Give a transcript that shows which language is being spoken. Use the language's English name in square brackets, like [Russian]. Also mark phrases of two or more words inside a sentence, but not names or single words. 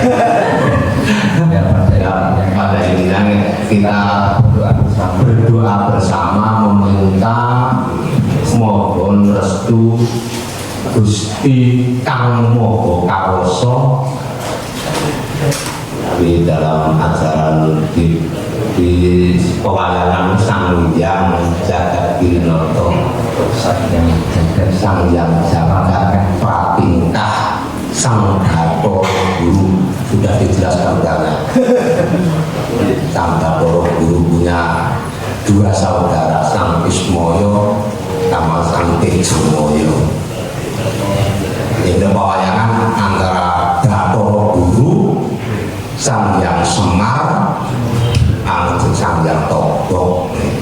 [Indonesian] Pada intinya kita berdoa bersama, meminta mohon restu [Javanese] Gusti Kang Moho Kawoso [Indonesian] di dalam ajaran di pewayangan Sang Hyang Jagat Wirinoto, Sang Hyang Jagat Pratingkah Sang Dato Guru, sudah dijelaskan karena Sang Dato Guru punya dua saudara, Sang Ismoyo sama Sang Tejomoyo. Ini pewayangan antara Dato Guru, Sang Hyang Semar, Sang Hyang Togok.